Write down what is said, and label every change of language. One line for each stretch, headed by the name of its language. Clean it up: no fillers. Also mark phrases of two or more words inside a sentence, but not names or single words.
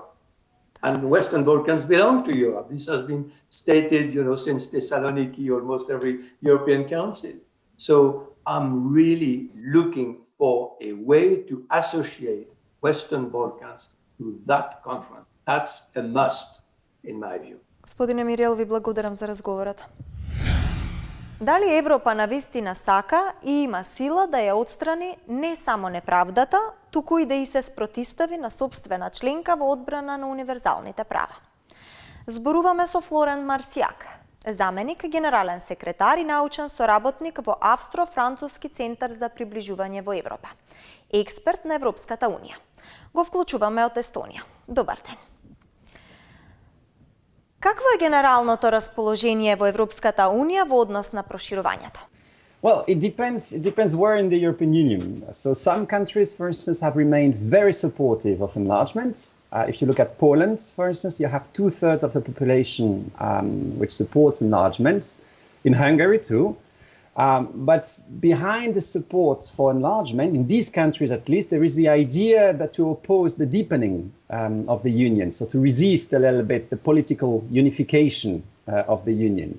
English: And the Western Balkans belong to Europe. This has been stated, since Thessaloniki, almost every European Council. So I'm really looking for a way to associate Western Balkans to that conference. That's a must, in my view.
Macedonian: Господине Мирел, ви благодарам за разговорот. Дали Европа навистина сака и има сила да ја отстрани не само неправдата, туку и да и се спротистави на собствена членка во одбрана на универзалните права? Зборуваме со Флорент Марсиак, заменик генерален секретар и научен соработник во Австро-Француски центар за приближување во Европа, експерт на Европската унија. Го вклучуваме од Естонија. Добар ден. Какво е генералното расположение во Европската унија во однос на проширувањето?
English: Well, it depends where in the European Union. So some countries, for instance, have remained very supportive of enlargement. If you look at Poland, for instance, you have 2/3 of the population which supports enlargement. In Hungary too. But behind the support for enlargement, in these countries at least, there is the idea that to oppose the deepening of the union, so to resist a little bit the political unification of the union.